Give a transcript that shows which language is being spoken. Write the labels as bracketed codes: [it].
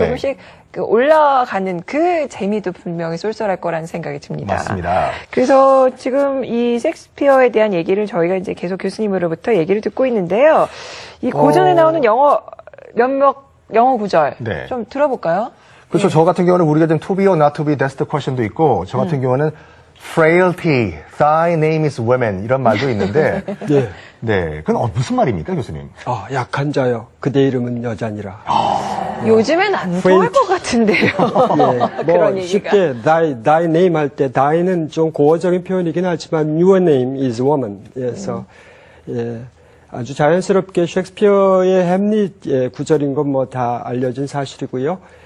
[ko] 조금씩 그 올라가는 그 재미도 분명히 쏠쏠할 거라는 생각이 듭니다. 맞습니다. 그래서 지금 이 셰익스피어에 대한 얘기를 저희가 이제 계속 교수님으로부터 얘기를 듣고 있는데요. 이 고전에 나오는 몇몇 영어 구절 네. 좀 들어볼까요? 그렇죠. 저 같은 경우는 우리가 좀 [en] to be or not to be, that's the question [ko] 도 있고, 저 같은 경우는 [en] frailty, thy name is woman [ko] 이런 말도 있는데, 네. 네, 그건 무슨 말입니까, 교수님? 약한 자여, 그대 이름은 여자니라. 요즘엔 안 통할 것 같은데요. 그런 얘기가. 쉽게 thy name 할 때 thy는 좀 고어적인 표현이긴 하지만 [en] your name is woman. [ko] 그래서 아주 자연스럽게 셰익스피어의 햄릿 구절인 건 뭐 다 알려진 사실이고요.